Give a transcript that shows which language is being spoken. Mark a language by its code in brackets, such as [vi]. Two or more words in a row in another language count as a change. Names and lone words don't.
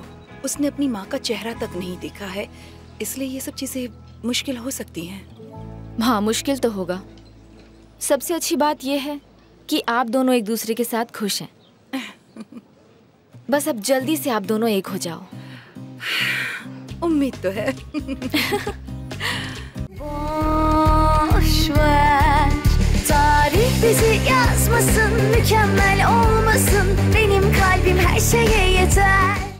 [hi] उसने अपनी माँ का चेहरा तक नहीं देखा है, इसलिए ये सब चीजें मुश्किल हो सकती हैं। हाँ, मुश्किल तो होगा। सबसे अच्छी बात यह है कि आप दोनों एक दूसरे के साथ खुश हैं। बस अब जल्दी से आप दोनों एक हो जाओ। उम्मीद तो है। [tr] Boş ver, tarih bizi yazmasın, mükemmel olmasın. Benim kalbim her şeye yeter.